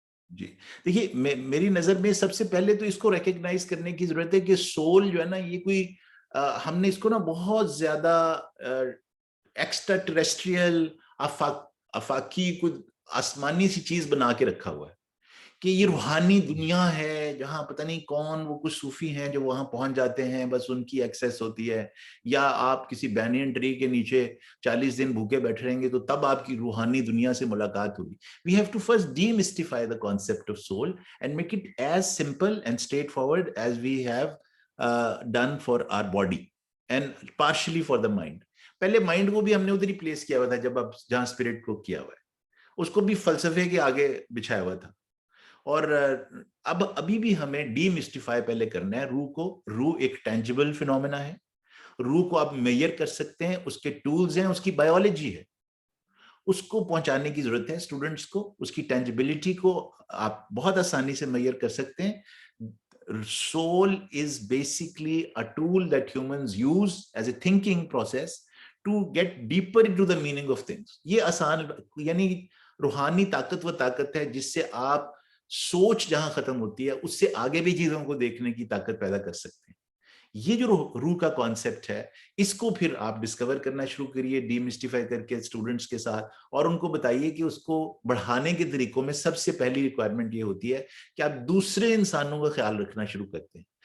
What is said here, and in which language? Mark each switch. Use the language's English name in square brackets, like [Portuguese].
[Urdu] جی دیکھیے, میری نظر میں سب سے پہلے تو اس کو ریکگنائز کرنے کی ضرورت ہے کہ سول جو ہے نا, یہ کوئی ہم نے اس کو نا بہت زیادہ ایکسٹرا ٹیریسٹریل افاقی کوئی آسمانی سی چیز بنا کے رکھا ہوا ہے کہ یہ روحانی دنیا ہے جہاں پتہ نہیں کون وہ کچھ صوفی ہیں جو وہاں پہنچ جاتے ہیں, بس ان کی ایکسیس ہوتی ہے, یا آپ کسی بینین ٹری کے نیچے 40 دن بھوکے بیٹھے رہیں گے تو تب آپ کی روحانی دنیا سے ملاقات ہوگی. [English] We have to first demystify the concept of soul and make it as simple and straightforward as we have done for our body and partially for the mind. [Urdu] پہلے مائنڈ کو بھی ہم نے ادھر ہی پلیس کیا ہوا تھا جب اب جہاں اسپرٹ کو کیا ہوا ہے, اس کو بھی فلسفے کے آگے بچھایا ہوا تھا. اور اب ابھی بھی ہمیں ڈی مسٹیفائی پہلے کرنا ہے روح کو. روح ایک ٹینجیبل فینومینا ہے, روح کو آپ میئر کر سکتے ہیں, اس کے ٹولز ہیں, اس کی بایولوجی ہے, اس کو پہنچانے کی ضرورت ہے اسٹوڈنٹس کو. اس کی ٹینجیبلٹی کو آپ بہت آسانی سے میئر کر سکتے ہیں. [English] Soul is basically a tool that humans use as a thinking process to get deeper into the meaning of things. [Urdu] یہ آسان, یعنی روحانی طاقت وہ طاقت ہے جس سے آپ سوچ جہاں ختم ہوتی ہے اس سے آگے بھی چیزوں کو دیکھنے کی طاقت پیدا کر سکتے ہیں. یہ جو روح کا کانسیپٹ ہے, اس کو پھر آپ ڈسکور کرنا شروع کریے ڈی مسٹیفائی کر کے اسٹوڈنٹس کے ساتھ, اور ان کو بتائیے کہ اس کو بڑھانے کے طریقوں میں سب سے پہلی ریکوائرمنٹ یہ ہوتی ہے کہ آپ دوسرے انسانوں کا خیال رکھنا شروع کرتے ہیں.